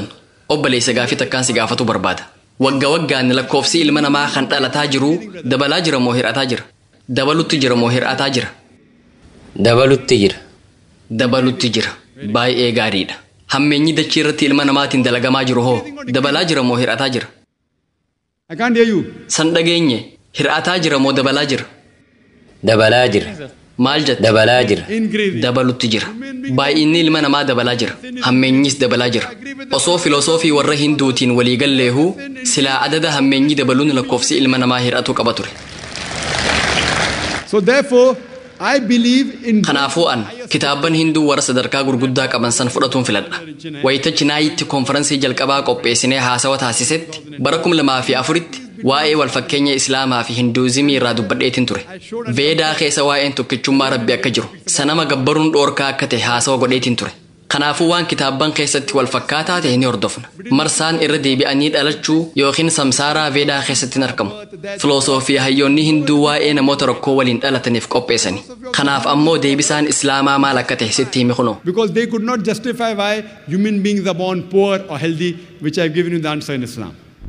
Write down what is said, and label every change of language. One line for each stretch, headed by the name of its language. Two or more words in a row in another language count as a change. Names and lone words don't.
Oromo: Obboleessa gaafii takkaan si gaafatu barbaada. Waggaan lakkoofsi ilma namaa kan dhalataa jiru dabalaa jira moo hir'ataa jira? Dabalutti jira moo hir'ataa jira? Dabalutti jira. Dabalutti jira. Baay'ee gaariidha. Hammeenyi dachii irratti ilma namaatiin dalagamaa jiru hoo dabalaa jira moo hir'ataa jira?
English: I can't hear you.
Oromo: San dhageenye hir'ataa jira moo dabalaa jira? Dabalaa jira. Maal jette? Dabalaa jira. Dabalutti jira. Baay'inni ilma namaa dabalaa jira. Hammeenyis dabalaa jira. Osoo filosoofii warra Hinduutiin walii galleehuu silaa adada hammeenyi dabaluun lakkoofsi ilma namaa hir'atu qaba ture.
English: So therefore, I believe in
Oromo: Kanaafuu an kitaabban Hinduu warra sadarkaa gurguddaa qaban san fudhatuun filadha. Wayita Chinaayitti konferansii jalqabaa qopheessinee haasawa taasisetti bara 2004tti waa'ee wal fakkeenya Islaamaa fi Hinduuzimii irraa dubbadheetiin ture. Veedaa keessa waa'een tokkichummaa Rabbi akka jiru sanama gabbaruun dhoorkaa akka ta'e haasawa godheetiin ture. Kanaafuu waan kitaabban keessatti wal fakkaataa ta'e ni hordofna. Marsaan irra deebi'anii dhalachuu yookiin samsaaraa veedaa keessatti argamu. Filosoofii hayyoonni Hinduu waa'ee namoota rakkoo waliin dhalataniif qopheessani. Kanaaf ammoo deebisaan Islaamaa maal akka ta'e sitti himi kunoo.
English: because they could not justify why human beings are born poor or healthy, which I have given you the answer in Islam.